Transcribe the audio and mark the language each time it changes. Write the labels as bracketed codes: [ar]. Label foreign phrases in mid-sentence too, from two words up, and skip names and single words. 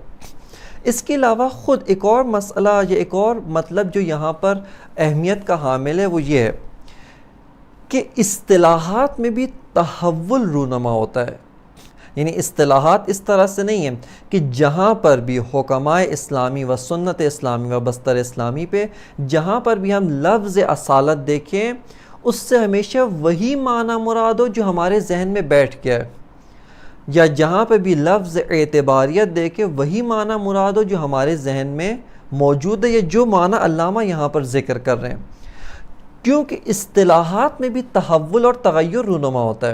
[ur] اس کے علاوہ خود ایک اور مسئلہ یا ایک اور مطلب جو یہاں پر اہمیت کا حامل ہے وہ یہ ہے کہ اصطلاحات میں بھی تحول رونما ہوتا ہے، یعنی اصطلاحات اس طرح سے نہیں ہیں کہ جہاں پر بھی حکمائے اسلامی و سنت اسلامی و بستر اسلامی پہ جہاں پر بھی ہم لفظ اصالت دیکھیں اس سے ہمیشہ وہی معنی مراد ہو جو ہمارے ذہن میں بیٹھ گیا ہے، یا جہاں پہ بھی لفظ اعتباریت دیکھیں وہی معنی مراد ہو جو ہمارے ذہن میں موجود ہے، یا جو معنی علامہ یہاں پر ذکر کر رہے ہیں، کیونکہ اصطلاحات میں بھی تحول اور تغیر رونما ہوتا ہے۔